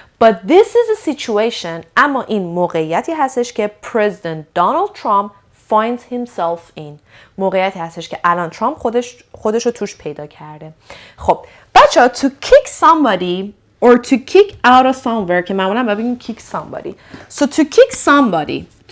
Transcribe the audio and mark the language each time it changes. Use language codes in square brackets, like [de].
[en] But this is a situation، [fa] اما این موقعیتی هستش که [en] President Donald Trump finds himself in. [fa] موقعیتی هستش که الان ترامپ خودش رو توش پیدا کرده. خب بچه ها [en] to kick somebody or to kick out of somewhere [fa] که معمولا ببینیم kick somebody. [en] So to kick somebody